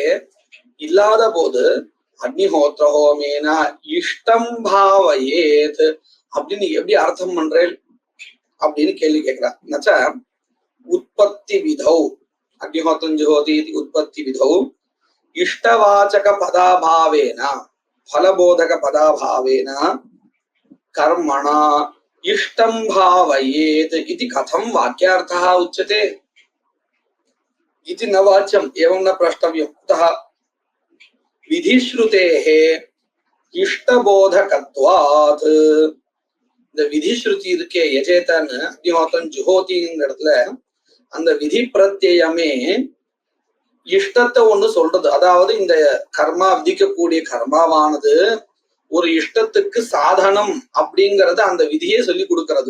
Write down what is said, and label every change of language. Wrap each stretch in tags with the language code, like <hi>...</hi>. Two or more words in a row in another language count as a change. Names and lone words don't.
<ta>இல்லாத போது</ta> <sa>अग्निहोत्र होमेन इष्टं भावयेत्</sa> <ta>அப்படின்னு எப்படி அர்த்தம் பண்றேன் அப்படின்னு கேள்வி கேட்கிறா.</ta> <sa>नच्च उत्पत्ति विधौ अग्निहोत्रं जुहोति उत्पत्ति विधौ इष्टवाचक पदाभावेन फलबोधक पदाभावेन कर्मणा इष्टं भावयेत् इति कथं वाक्यार्थः उच्यते इति न वाच्यम् एवं न प्रष्टव्यम्. कुतः? विधिश्रुतेः इष्टबोधकत्वात्.</sa> <ta>இந்த விதிஸ்ருதி இருக்கே யஜேதன்</ta> <sa>अग्निहोत्रं जुहोति</sa> <ta>இடத்துல அந்த விதி பிரத்யயமே இஷ்டத்தை ஒண்ணு சொல்றது. அதாவது இந்த கர்மா விதிக்கக்கூடிய கர்மாவானது ஒரு இஷ்டத்துக்கு சாதனம் அப்படிங்கறத அந்த விதியே சொல்லி கொடுக்கறது.</ta>